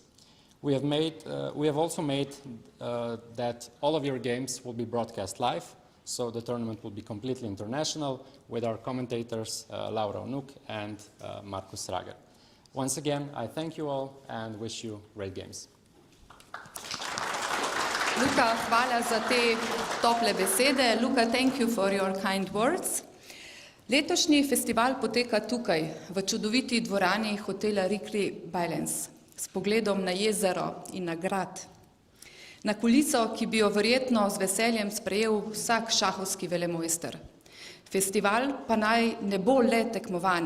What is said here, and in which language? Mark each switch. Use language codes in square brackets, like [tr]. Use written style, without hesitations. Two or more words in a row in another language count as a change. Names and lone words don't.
[en] We have also made that all of your games will be broadcast live, so the tournament will be completely international with our commentators Laura Unuk and Markus Rager. Once again, I thank you all and wish you great games. [sl] Luka, hvala za te tople besede. Luka, [en] thank you for your kind words. [sl] Letošnji festival poteka tukaj, v čudoviti dvorani hotela Rikli s pogledom na jezero in na grad. Na kuliso, ki bi jo verjetno z veseljem sprejel vsak šahovski velemojster. Festival pa naj ne bo le tekmovanje.